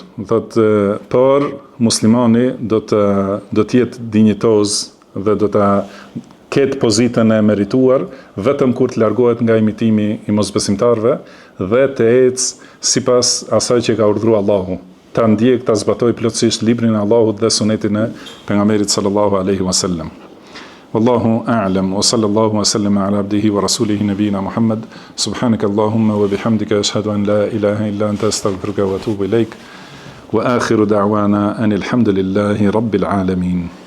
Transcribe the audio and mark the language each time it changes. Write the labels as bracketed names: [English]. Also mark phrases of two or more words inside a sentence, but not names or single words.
[Albanian] Thotë, por muslimani do të jetë dinjitoz dhe do të ketë pozitën e merituar vetëm kur të largohet nga imitimi i mosbesimtarëve dhe të ecë sipas asaj që ka urdhëruar Allahu. Ta ndjek, ta zbatoj plotësisht librin e Allahut dhe sunetin e pejgamberit [Arabic] صلى الله عليه وسلم. والله أعلم وصلى الله وسلم على عبده ورسوله نبينا محمد. سبحانك اللهم وبحمدك أشهد أن لا إله إلا أنت أستغفرك وأتوب إليك. وآخر دعوانا أن الحمد لله رب العالمين.